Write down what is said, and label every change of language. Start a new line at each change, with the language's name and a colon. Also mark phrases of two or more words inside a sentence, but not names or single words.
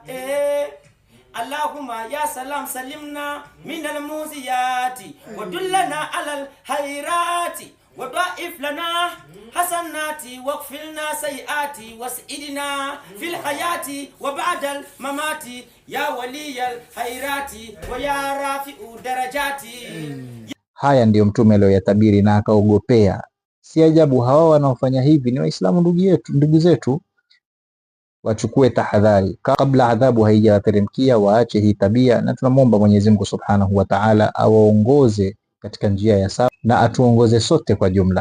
Arabic: اللهم يا سلام سلمنا من المؤذيات ودلنا على الخيرات وضاعف لنا الحسنات واغفرنا السيئات وأسعدنا في الحياة وبعد الممات يا ولي الخيرات ويا رافع الدرجات.
Swahili: Haya ndiyo mtume aliyoyatabiri na akaogopea. Si ajabu hawa wanaofanya hivi ni Waislamu ndugu zetu. Wachukue tahadhari kabla adhabu haijawateremkia, waache hii tabia, na tunamwomba Mwenyezi Mungu
Arabic: سبحانه وتعالى
Swahili: awaongoze katika njia ya sawa na atuongoze sote kwa jumla.